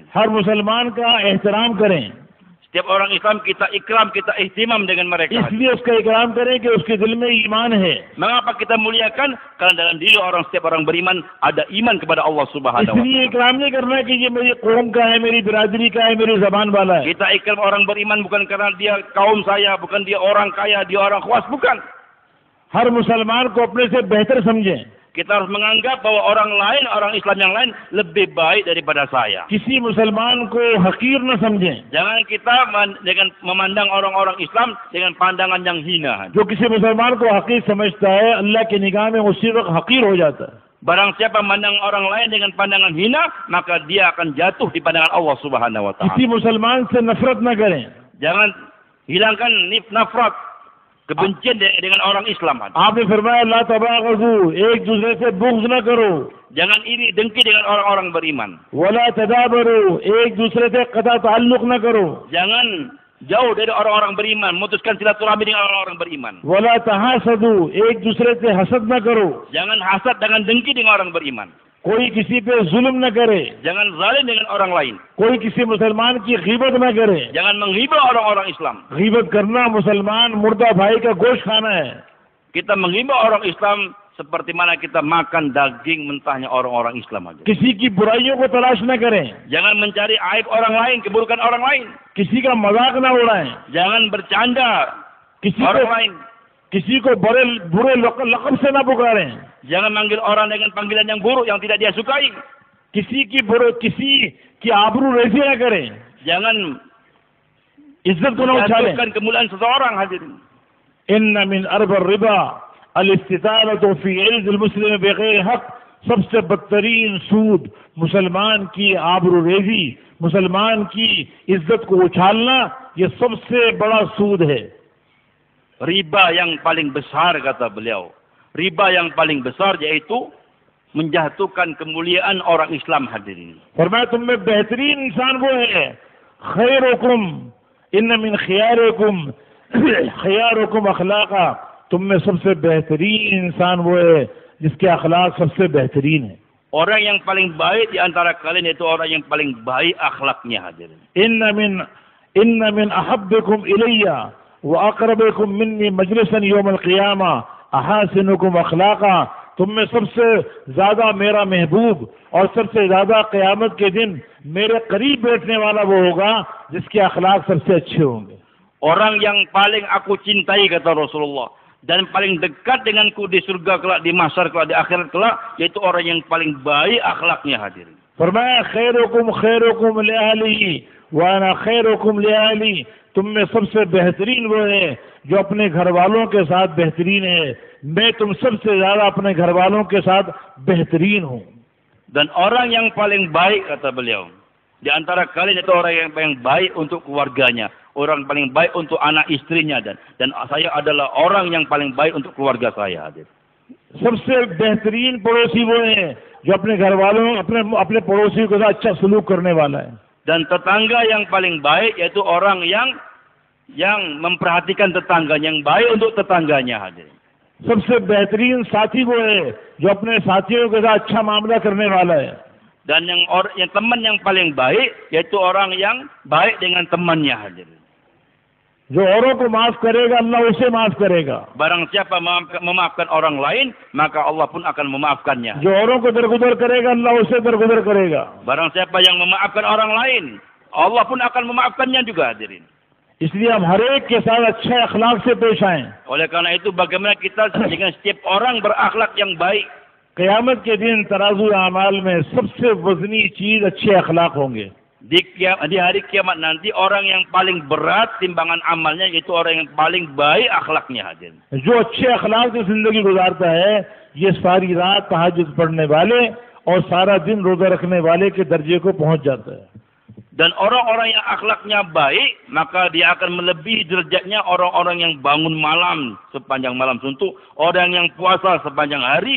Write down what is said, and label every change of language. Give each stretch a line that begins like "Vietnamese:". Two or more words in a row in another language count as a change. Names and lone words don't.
Urdu: ہر مسلمان کا احترام کریں,
Indonesian: Setiap orang Islam kita ikram, kita ihtimam dengan mereka.
Urdu: اس لیے اس کا اکرام کریں کہ اس کے دل میں ایمان ہے.
Indonesian: Mengapa kita muliakan? Karena dalam diri setiap orang beriman ada iman kepada Allah
Arabic: سبحانه و
Indonesian: इसलिए taala.
Urdu: اکرام نہیں کرنا کہ یہ میری قوم کا ہے، میری برادری کا ہے، میری زبان والا ہے.
Indonesian: Kita ikram orang beriman bukan karena dia kaum saya, bukan dia orang kaya, dia orang khuas, bukan.
Urdu: ہر مسلمان کو اپنے سے بہتر سمجھیں.
Indonesian: Kita harus menganggap bahwa orang lain, orang Islam yang lain lebih baik daripada saya.
Urdu: کسی مسلمان کو حقیر نہ سمجھیں.
Indonesian: Jangan kita dengan memandang orang-orang Islam dengan pandangan yang hina.
Urdu: جو کسی مسلمان کو حقیر سمجھتا ہے اللہ کی نگاہ میں اسی وقت حقیر ہو جاتا ہے.
Indonesian: Barang siapa memandang orang lain dengan pandangan hina, maka dia akan jatuh di pandangan Allah
Arabic: سبحانه وتعالى.
Urdu: کسی مسلمان سے نفرت نہ کریں.
Indonesian: Jangan hilangkan nafrat, kebencian dengan orang Islam.
Urdu: آپ نے فرمایا
Arabic: لا تباغضوا,
Urdu: ایک دوسرے سے بغض نہ کرو.
Indonesian: Jangan iri dengki dengan orang-orang beriman.
Arabic: ولا تدابروا,
Urdu: ایک دوسرے سے قطع تعلق نہ کرو.
Indonesian: Jangan jauh dari orang-orang beriman, memutuskan silaturahmi dengan orang-orang beriman.
Arabic: ولا تحاسدوا,
Urdu: ایک دوسرے سے حسد نہ کرو.
Indonesian: Jangan hasad dengan dengki dengan orang beriman.
Urdu: کوئی کسی پہ ظلم نہ کرے,
Indonesian: Jangan zalim dengan orang lain.
Urdu: کوئی کسی مسلمان کی غیبت نہ کرے.
Indonesian: Jangan menghibah orang-orang Islam.
Urdu: غیبت کرنا مسلمان مردہ بھائی کا گوشت کھانا ہے.
Indonesian: Kita menghibah orang Islam seperti mana kita makan daging mentahnya orang-orang Islam aja.
Urdu: کسی کی برائیوں کو تلاش نہ کریں,
Indonesian: Jangan mencari aib orang lain, keburukan orang lain.
Urdu: کسی کا مذاق نہ اڑائیں,
Indonesian: Jangan bercanda orang lain.
Urdu: کسی کو برے لقب سے نہ پکاریں,
Indonesian: Jangan manggil orang dengan panggilan yang buruk yang tidak dia sukai.
Urdu: کسی کی آبرو ریزی نہ کریں,
Indonesian: Jangan
Urdu: عزت کو نہ اچھالیں.
Indonesian: jatuhkan kemuliaan seseorang hadirin.
Arabic: إن من أربى الربا الاستطالة في عرض المسلم بغير حق,
Urdu: سب سے بدترین سود مسلمان کی آبرو ریزی، مسلمان کی عزت کو اچھالنا، یہ سب سے بڑا سود ہے.
Indonesian: Riba yang paling besar, kata beliau. Riba yang paling besar yaitu menjatuhkan kemuliaan orang Islam, hadirin.
Urdu: فرمایا تم میں بہترین انسان وہ ہے,
Arabic: خيركم إن من خياركم خياركم أخلاقا,
Urdu: تم میں سب سے بہترین انسان وہ ہے جس کے اخلاق سب سے بہترین ہے.
Indonesian: Orang yang paling baik di antara kalian itu orang yang paling baik akhlaknya, hadirin.
Arabic: إن من أحبكم إلي وأقربكم مني مجلسا يوم القيامة أحاسنكم أخلاقا,
Urdu: تم میں سب سے زیادہ میرا محبوب اور سب سے زیادہ قیامت کے دن میرے قریب بیٹھنے والا وہ ہوگا جس کے اخلاق سب سے اچھے ہوں گے.
Indonesian: Orang yang paling aku cintai, kata Rasulullah, dan paling dekat denganku di surga kelak, di mahsyar kelak, di akhirat kelak, yaitu orang yang paling baik akhlaknya, hadirin.
Arabic: फरमाया خيركم خيركم لأهلي وأنا خيركم لأهلي,
Urdu: تم میں سب سے بہترین وہ ہے جو اپنے گھر والوں کے ساتھ بہترین ہے، میں تم سب سے زیادہ اپنے گھر والوں کے ساتھ بہترین ہوں.
Indonesian: Dan orang yang paling baik, kata beliau, di antara kalian itu orang yang paling baik untuk keluarganya, orang paling baik untuk anak istrinya, dan saya adalah orang yang paling baik untuk keluarga saya, hadir.
Urdu: سب سے بہترین پڑوسی وہ ہے جو اپنے گھر والوں اپنے پڑوسی کے ساتھ اچھا سلوک کرنے والا ہے.
Indonesian: Dan tetangga yang paling baik yaitu orang yang memperhatikan tetangganya, yang baik untuk tetangganya, hadir.
Urdu: سب سے بہترین ساتھی وہ ہے جو اپنے ساتھیوں کے ساتھ اچھا معاملہ کرنے والا ہے.
Indonesian: Dan yang teman yang paling baik yaitu orang yang baik dengan temannya, hadir.
Urdu: جو اوروں کو معاف کرے گا اللہ اسے معاف کرے گا.
Indonesian: Barang siapa memaafkan orang lain, maka Allah pun akan memaafkannya.
Urdu: جو اوروں کو درگزر کرے گا اللہ اسے درگزر کرے گا.
Indonesian: Barang siapa yang memaafkan orang lain, Allah pun akan memaafkannya juga, hadirin.
Urdu: اس لیے ہم ہر ایک کے ساتھ اچھے اخلاق سے پیش آئیں.
Indonesian: Oleh karena itu bagaimana kita dengan setiap orang berakhlak yang baik.
Urdu: قیامت کے دن ترازو اعمال میں سب سے وزنی چیز اچھے اخلاق ہوں گے.
Indonesian: Di hari kiamat nanti orang yang paling berat timbangan amalnya yaitu orang yang paling baik akhlaknya, hadir.
Urdu: جو اچھے اخلاق سے زندگی گزارتا ہے یہ ساری رات تہجد پڑھنے والے اور سارا دن روزہ رکھنے والے کے درجے کو پہنچ جاتا ہے.
Indonesian: Dan orang-orang yang akhlaknya baik, maka dia akan melebihi derajatnya orang-orang yang bangun malam sepanjang malam suntuk, orang yang puasa sepanjang hari.